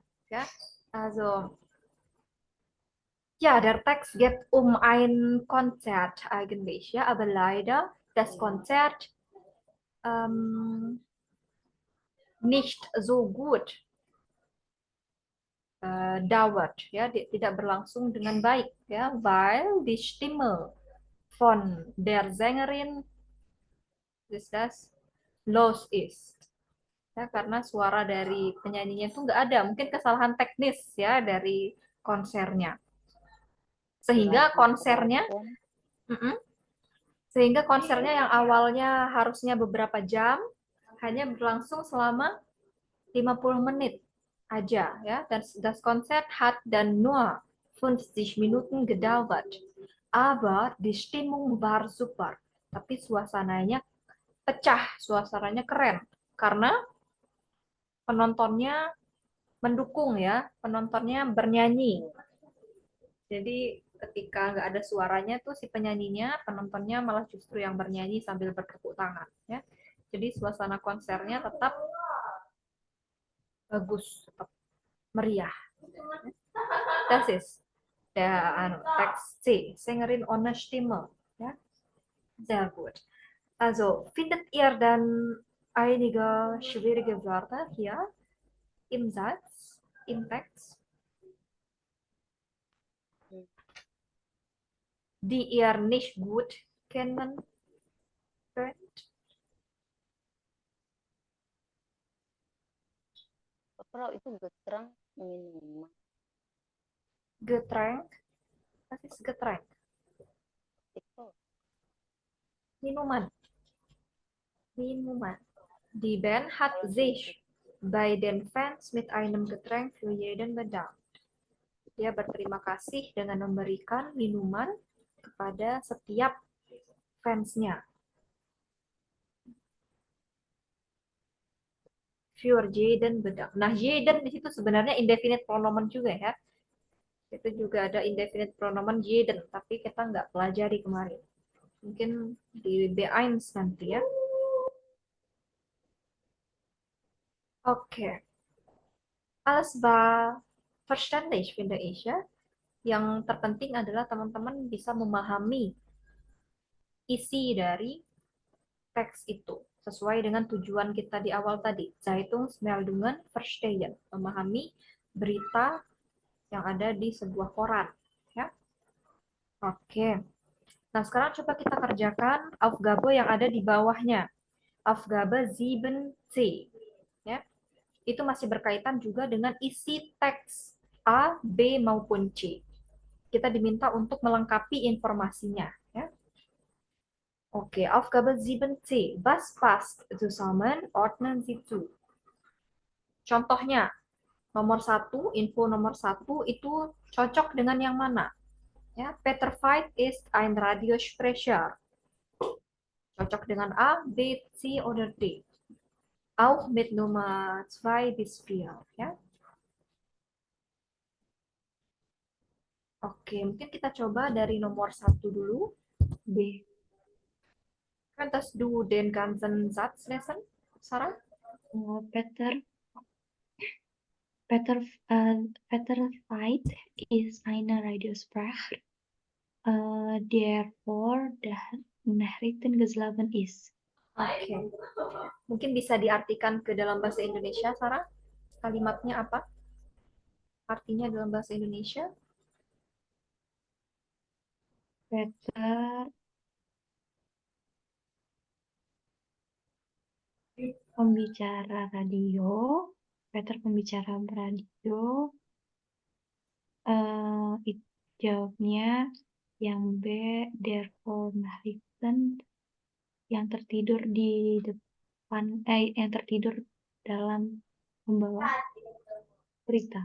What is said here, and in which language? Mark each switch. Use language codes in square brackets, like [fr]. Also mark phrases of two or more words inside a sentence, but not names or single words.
[de] Ja, also ja, der Text geht um ein Konzert eigentlich, ja, aber leider das Konzert nicht so gut dauert, ja, [id] tidak berlangsung dengan baik, ya, [de] weil die Stimme von der Sängerin das los ist. [id] Ya, karena suara dari penyanyinya itu nggak ada, mungkin kesalahan teknis ya dari konsernya. Sehingga konsernya Sehingga konsernya yang awalnya harusnya beberapa jam, hanya berlangsung selama 50 menit aja, ya. [de] Dan das Konzert hat dann nur 50 Minuten gedauert. Aber die Stimmung war super. [id] Tapi suasananya pecah, suasananya keren. Karena penontonnya mendukung, ya. Penontonnya bernyanyi. Jadi ketika nggak ada suaranya tuh si penyanyinya, penontonnya malah justru yang bernyanyi sambil bertepuk tangan, ya. Jadi suasana konsernya tetap bagus, tetap meriah. [de] Das ist der Text C. Sängerin ohne Stimme. Ja, sehr gut. Also findet ihr dann einige schwierige Wörter hier im Satz, im Text, die ihr nicht gut kennen könnt? [id] Kalau itu getrang minuman [de] Getränk, was ist Getränk? [id] itu Minuman. Minuman. [de] Die Band hat sich bei den Fans mit einem Getränk für jeden bedankt. [id] Dia berterima kasih dengan memberikan minuman kepada setiap fansnya. [de] Für jeden bedankt. [id] Nah, jeden di situ sebenarnya [de] indefinite pronomen [id] juga, ya. Itu juga ada [de] indefinite pronomen [id] jeden, tapi kita nggak pelajari kemarin. Mungkin di B1 nanti, ya. Oke. [de] Alles war verständlich, finde ich, [id] ya. Yang terpenting adalah teman-teman bisa memahami isi dari teks itu sesuai dengan tujuan kita di awal tadi. [de] Zeitungsmeldungen verstehen, [id] memahami berita yang ada di sebuah koran, ya. Oke. Nah, sekarang coba kita kerjakan Aufgabe yang ada di bawahnya. Aufgabe 7c, ya. Itu masih berkaitan juga dengan isi teks A, B maupun C. Kita diminta untuk melengkapi informasinya, ya. Oke, [de] Aufgabe 7c. Was passt zusammen? Ordnen Sie zu. [id] Contohnya, nomor 1, info nomor 1 itu cocok dengan yang mana? Ya, [de] Peter Veit ist ein Radiosprecher. [id] Cocok dengan A, B, C, oder D. [de] Auch mit Nummer 2 bis 4. [id] Ya. Oke, mungkin kita coba dari nomor 1 dulu. B. [de] Könntest du den ganzen Satz lesen, Sarah? Peter Peter Veit ist eine Radiosprecher, der vor der Nachrichten geschlafen ist. [id] Oke. Mungkin bisa diartikan ke dalam bahasa Indonesia, Sarah? Kalimatnya apa? Artinya dalam bahasa Indonesia? Peter pembicara radio, jawabnya yang B, [de] der vor Nachrichten, [id] yang tertidur di depan, yang tertidur dalam membawa berita.